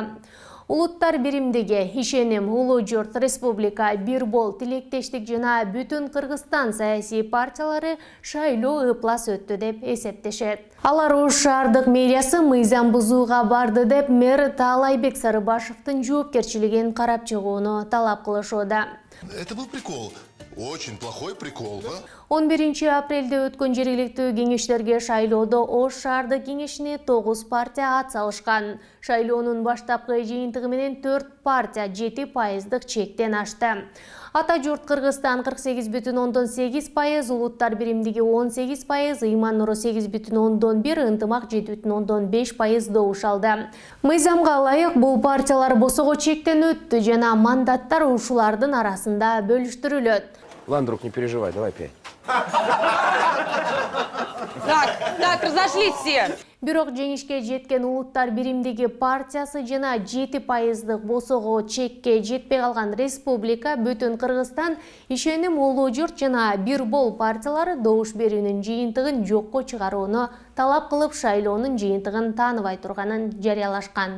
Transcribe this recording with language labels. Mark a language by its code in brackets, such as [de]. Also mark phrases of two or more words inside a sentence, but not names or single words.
[ky] Улуттар биримдиги, Ишеним, Улуу Журт, Республика, Бир бол, Тилектештик жана Бүтүн Кыргызстан саясий партиялары шайлоо ыплас өттү деп эсептешет. Алар Ош шаардык мэриясы мыйзам бузууга барды деп мэр Таалайбек Сарыбашевдин жоопкерчилигин карап чыгууну талап кылышууда. [ru] Это был прикол. Очень плохой прикол, да? [ky] 11 апрелде өткөн жергиликтүү кеңештерге шайлоодо Ош шаардык кеңешине 9 партия ат салышкан. Шайлоонун баштапкы жыйынтыгы менен 4 партия 7% чектен ашты. Ата журт Кыргызстан 48,8%, Улуттар биримдиги 18%, Ыйман Нуру 8,1%, Ынтымак 7,5% добуш алды. Мыйзамга ылайык бул партиялар босого чектен өттү жана мандаттар ушулардын арасында бөлүштүрүлөт. [ru] Ладно, друг, не переживай, давай 5. Так, разошлись все. [ky] Бирок жеңишке жеткен Улуттар биримдиги партиясы жана 7% босого чекке жетпей калган Республика, Бүтүн Кыргызстан, Ишеним, Улуу Журт жана Бир бол партиялары добуш берүүнүн жыйынтыгын жокко чыгарууну талап кылып шайлоонун жыйынтыгын тааныбай турганын жарыялашкан.